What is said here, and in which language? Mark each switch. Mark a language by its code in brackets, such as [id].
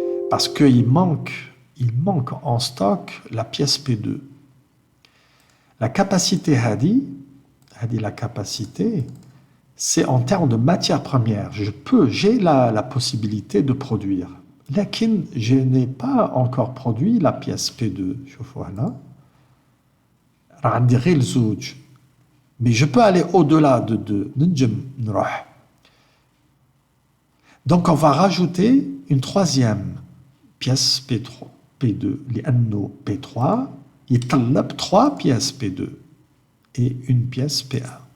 [fr] Parce qu'il manque en stock la pièce P2. La capacité la capacité, c'est en termes de matière première. J'ai la possibilité de produire. [ar] لكن [fr] je n'ai pas encore produit la pièce P2. [ar] شوفوا هنا راه عندي غير الزوج. [fr] Mais je peux aller au-delà de 2. [ar] ننجم نروح. [fr] Donc on va rajouter une troisième pièce P2 [ar] لأنه P3 يطلب [fr] 3 pièces P2 et une pièce P1.